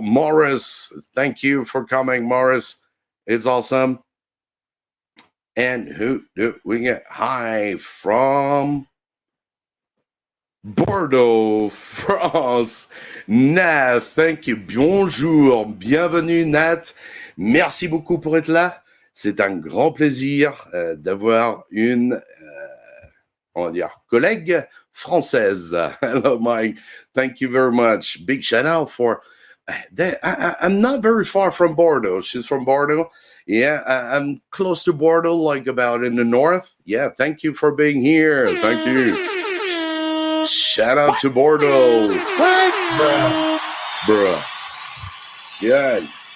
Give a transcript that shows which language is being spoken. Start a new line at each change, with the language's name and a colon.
English: Morris, thank you for coming, Morris. It's awesome. And who do we get? Hi from Bordeaux, France. Nat, thank you.
French: Bonjour, bienvenue
English: Nat.
French: Merci beaucoup pour être là. C'est un grand plaisir d'avoir une, on va dire, collègue française.
English: Hello, Mike. Thank you very much. Big shout out for. I'm not very far from Bordeaux. She's from Bordeaux. Yeah, I'm close to Bordeaux, like about in the north. Yeah, thank you for being here. Thank you. Shout out to Bordeaux. What? Bruh. Good.